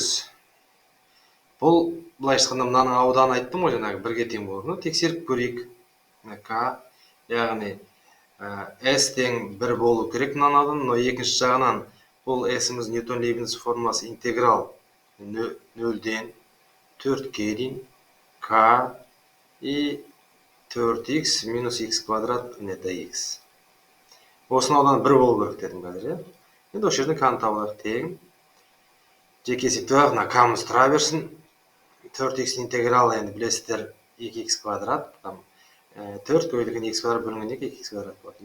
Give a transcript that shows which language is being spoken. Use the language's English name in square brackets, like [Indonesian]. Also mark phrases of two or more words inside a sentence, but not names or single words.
[Kazakh] Бұл былай айтқанда мынаның ауданы айттым ғой, жаңағы 1-ге тең болу. Тексеріп көрейік. К, яғни S тең 1 болу керек мынаның ауданы, но екінші жағынан бұл S-іміз Ньютон-Лейбниц формуласы интеграл 0-ден 4-ке дейін К и 4х минус х квадрат dx. Осының ауданы 1 болу керек дедім қазір. Енді осы жерден К-ны табылар тең. Жеке есептеп мына К-мыз тұра берсін. 4х интеграл енді білесіздер 2х квадрат. 4 бөлінген х квадрат бөлінген 2х квадрат болады.